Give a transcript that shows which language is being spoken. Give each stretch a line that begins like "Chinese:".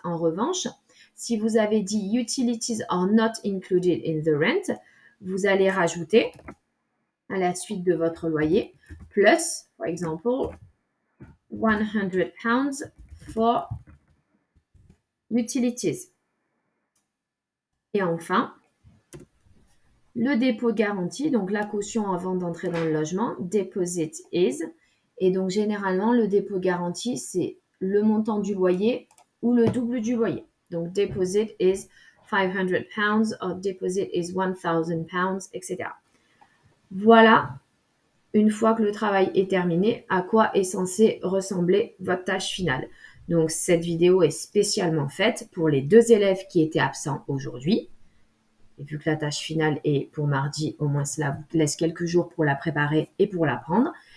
French: En revanche, si vous avez dit «
English: Utilities are not included in the rent
French: », vous allez rajouter à la suite de votre loyer plus, par exemple, 100
English: pounds for utilities.
French: Et enfin, le dépôt de garantie, donc la caution avant d'entrer dans le logement,
English: deposit is.
French: Et donc généralement, le dépôt de garantie, c'est le montant du loyer ou le double du loyer. Donc
English: deposit is 500 pounds or deposit is 1000 pounds, etc.
French: Voilà, une fois que le travail est terminé, à quoi est censé ressembler votre tâche finale. Donc cette vidéo est spécialement faite pour les 2 élèves qui étaient absents aujourd'hui. Et vu que la tâche finale est pour mardi, au moins cela vous laisse quelques jours pour la préparer et pour l'apprendre.